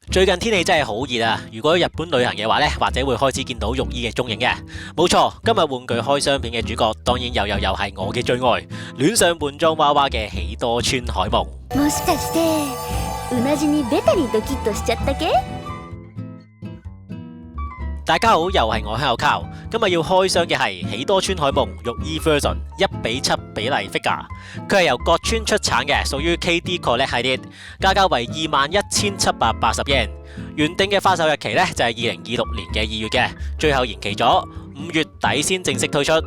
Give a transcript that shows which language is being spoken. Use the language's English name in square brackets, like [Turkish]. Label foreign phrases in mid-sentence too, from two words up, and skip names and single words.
[Cantonese] 最近天氣真係好熱啊！如果日本旅行嘅話呢，或者會開始見到浴衣嘅蹤影嘅。冇錯，今日玩具開箱片嘅主角，當然又係我嘅最愛，戀上換裝娃娃嘅喜多川海夢。 [Japanese] もしかしてうなじにベタにドキッとしちゃったけ？ [Cantonese] 大家好，又係我香口靠。今日要開箱嘅係喜多川海夢浴衣 [English] version 1:7 [Cantonese] 比例 figure， 佢係由角川出產嘅，屬於 KD Collect 系列，價格為21,780 yen。原定嘅發售日期呢就係2026年嘅2月嘅，最後延期咗5月底先正式推出。